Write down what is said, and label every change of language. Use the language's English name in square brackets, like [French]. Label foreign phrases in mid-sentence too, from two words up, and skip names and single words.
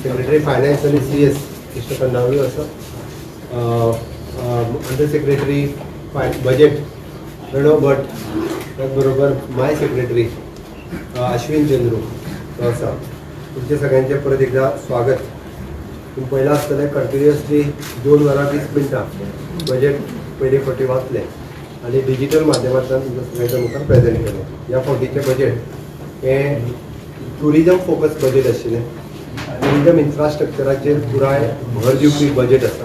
[Marathi] सेक्रेटरी फायनान्स आणि CS कृष्ण खंडावळी असं अंडर सेक्रेटरी बजेट प्रणव भट, त्याचबरोबर माय सेक्रेटरी अश्विन चंद्रू असा तुमचे सगळ्यांचे परत एकदा स्वागत. [Konkani] तुम्ही पहिला आसतलें कंटिन्युअसली 2 वरां 20 मिनटां बजेट पयलीं फावटी वाचलें आणि डिजिटल माध्यमांतल्यान तुमच्या सगळ्यांच्या मुखार प्रेझेंट केलें. ह्या फावटीचें बजेट हें [English] tourism focus budget [Konkani] आशिल्लें. टुरिजम इन्फ्रास्ट्रक्चराचेर पुराय भर दिवपी बजेट आसा.